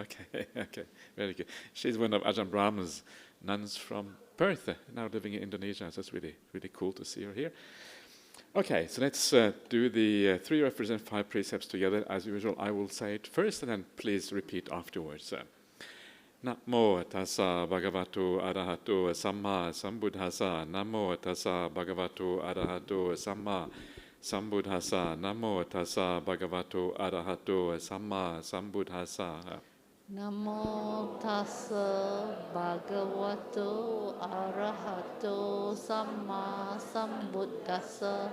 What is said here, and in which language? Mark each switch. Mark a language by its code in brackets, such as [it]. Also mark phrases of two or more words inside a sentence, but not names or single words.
[en] Okay. Very good. She's one of Ajahn Brahma's nuns from Perth, now living in Indonesia. So it's really cool to see her here. Okay, so let's do the 3 refuges and 5 precepts together. As usual, I will say it first, and then please repeat afterwards. [pi] Namo tassa bhagavato arahato samma sambuddhassa. Namo tassa bhagavato arahato samma sambuddhassa. Namo tassa bhagavato arahato samma sambuddhassa. Namo tassa bhagavato arahato samma sambuddhassa.